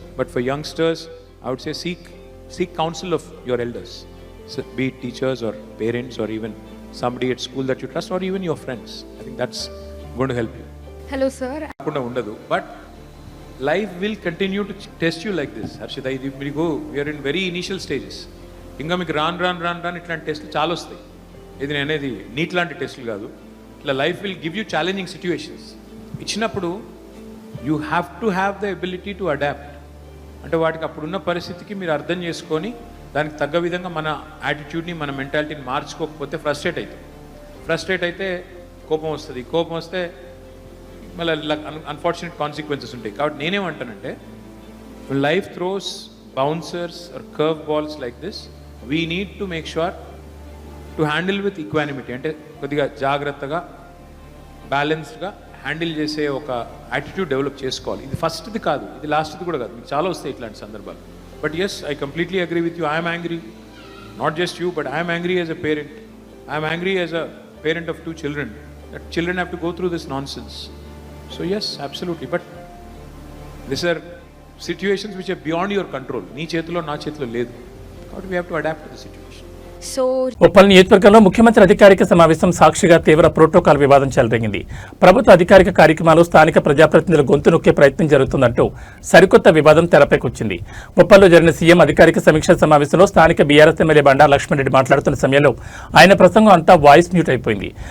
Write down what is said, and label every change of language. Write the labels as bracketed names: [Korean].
[English] But for youngsters, I would say seek counsel of your elders, so be it teachers or parents or even somebody at school that you trust, or even your friends. I think that's going to help you. Hello sir. But life will continue to test you like this. Harshita, we are in very initial stages. [Telugu] ఇంకా మీకు రాన్ ఇట్లాంటి టెస్ట్లు చాలా వస్తాయి. ఇది నేను అనేది neat లాంటి టెస్టులు కాదు. [English] ఇట్లా life will give you challenging situations [Telugu] ఇచ్చినప్పుడు [English] You have to have the ability to adapt. [Telugu] అంటే వాటికి అప్పుడున్న పరిస్థితికి మీరు అర్థం చేసుకొని దానికి తగ్గ విధంగా మన యాటిట్యూడ్ని, మన మెంటాలిటీని మార్చుకోకపోతే ఫ్రస్ట్రేట్ అయితే కోపం వస్తుంది. కోపం వస్తే మళ్ళీ [English] unfortunate consequences [Telugu] ఉంటాయి. కాబట్టి నేనేమంటానంటే, [English] Life throws bouncers or curve balls like this, we need to make sure to handle with equanimity. [Telugu] అంటే కొద్దిగా జాగ్రత్తగా, బ్యాలెన్స్డ్గా హ్యాండిల్ చేసే ఒక యాటిట్యూడ్ డెవలప్ చేసుకోవాలి. ఇది ఫస్ట్ది కాదు, ఇది లాస్ట్ది కూడా కాదు, మీకు చాలా వస్తాయి ఇట్లాంటి సందర్భాలు. [English] But yes, I completely agree with you. I am angry. Not just you, but I am angry as a parent. I am angry as a parent of 2 children. That children have to go through this nonsense. So yes, absolutely. But these are situations which are beyond your control. [Telugu] Nee chetulo na chetulo ledu. [English] But we have to adapt to the situation. So [Telugu] Uppal నియోజకవర్గంలో ముఖ్యమంత్రి అధికారిక సమావేశం సాక్షిగా తీవ్ర protocol వివాదం చెలరేగింది. ప్రభుత్వ అధికారిక కార్యక్రమాలు స్థానిక ప్రజాప్రతినిధుల గొంతు నొక్కే ప్రయత్నం జరుగుతుందంటూ సరికొత్త వివాదం తెరపైకొచ్చింది. ఉప్పల్లో జరిగిన సీఎం అధికారిక సమీక్షా సమావేశంలో స్థానిక బీఆర్ఎస్ ఎమ్మెల్యే బండా లక్ష్మణరెడ్డి మాట్లాడుతున్న సమయంలో ఆయన ప్రసంగం అంతా వాయిస్ మ్యూట్ అయిపోయింది.